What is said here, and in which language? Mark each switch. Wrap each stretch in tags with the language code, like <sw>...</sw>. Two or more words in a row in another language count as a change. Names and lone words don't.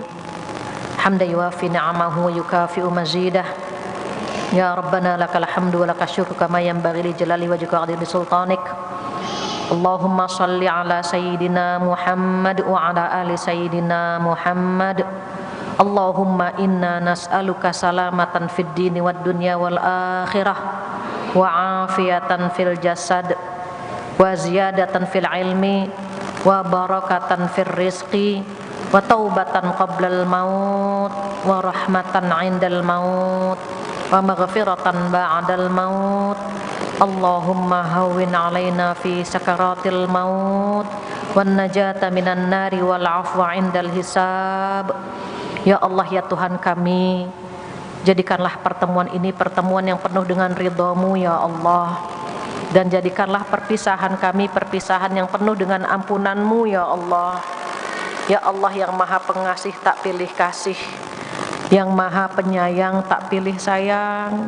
<ar>حمدا يوافي نعمه ويكافئ مزيده. يا ربنا لك الحمد ولك الشكر كما ينبغي لجلال وجهك وعظيم سلطانك. اللهم صل على سيدنا محمد وعلى آل سيدنا محمد wa ala ali sayyidina Muhammad. اللهم إنا نسألك سلامة في الدين والدنيا والآخرة وعافية في الجسد وزيادة في العلم وبركة في الرزق وتوبة قبل الموت ورحمة عند الموت ومغفرة بعد الموت. اللهم هون علينا في سكرات الموت والنجاة من النار والعفو عند الحساب.</ar> <id>Ya Allah, ya Tuhan kami, jadikanlah pertemuan ini pertemuan yang penuh dengan ridha-Mu ya Allah, dan jadikanlah perpisahan kami perpisahan yang penuh dengan ampunan-Mu ya Allah. Ya Allah yang maha pengasih tak pilih kasih, yang maha penyayang tak pilih sayang.</id>